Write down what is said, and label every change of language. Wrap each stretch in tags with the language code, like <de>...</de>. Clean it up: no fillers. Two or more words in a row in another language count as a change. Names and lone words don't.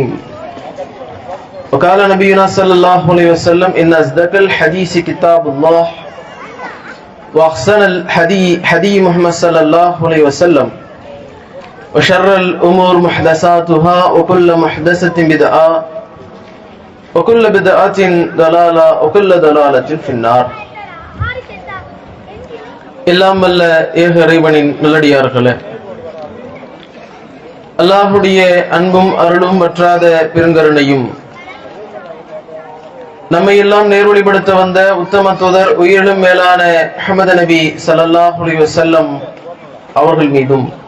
<ar>وقال نبينا صلى الله عليه وسلم إن أصدق الحديث كتاب الله وأحسن الحدي محمد صلى الله عليه وسلم وشر الأمور محدثاتها وكل محدثة بدعة وكل بدعة ضلالة وكل ضلالة في النار.</ar> <ta>எல்லாம் வல்ல ஏக இறைவனின் நல்லடியார்களே, அல்லாஹ்வுடைய அன்பும் அருளும் வற்றாத பெருங்கருணையும் நம்மை எல்லாம் நேர்வழிப்படுத்த வந்த உத்தம தூதர் உயிரிலும் மேலான முஹம்மது நபி</ta> <ar>صلى الله عليه وسلم</ar> <ta>அவர்கள் மீதும்</ta>